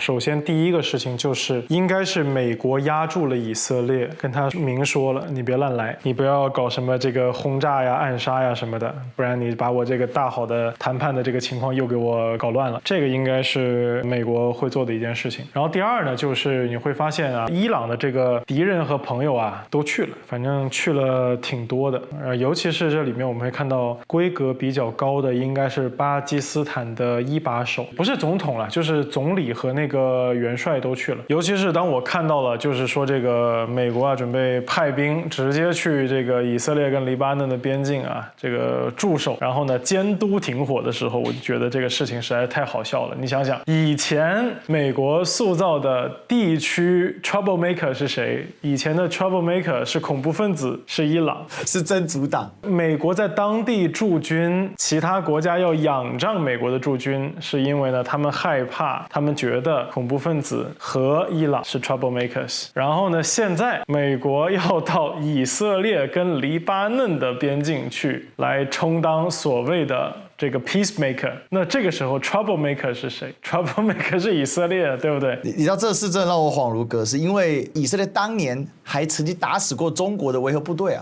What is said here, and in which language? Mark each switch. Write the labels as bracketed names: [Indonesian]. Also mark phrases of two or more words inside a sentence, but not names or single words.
[Chinese] 首先，第一個事情就是應該是美國壓住了以色列，跟他明說了，你別亂來，你不要搞什麼這個轟炸呀、暗殺呀什麼的，不然你把我這個大好的談判的這個情況又給我搞亂了。這個應該是美國會做的一件事情。然後第二呢，就是你會發現啊，伊朗的這個敵人和朋友啊都去了，反正去了挺多的。尤其是這裡面我們會看到規格比較高的應該是巴基斯坦的一把手，不是總統了，就是總理和那個元帥都去了。尤其是當我看到了，就是說這個美國啊準備派兵直接去這個以色列跟黎巴嫩的邊境啊，這個駐守，然後呢監督停火的時候，我就覺得這個事情實在太好笑了。你想想，以前美國塑造的地區 troublemaker 是誰？以前的 troublemaker 是恐怖分子，是伊朗，是真主黨。美國在當地駐軍，其他國家要仰仗美國的駐軍，是因為呢他們害怕，他們覺得恐怖分子和伊朗是 troublemakers。然後呢，現在美國要到以色列跟黎巴嫩的邊境去，來充當所謂的這個 peacemaker， 那這個時候 troublemaker 是誰？ troublemaker 是以色列，對不对？你知道這事真的讓我恍如隔世，因為以色列當年還曾經打死過中國的維和部隊啊。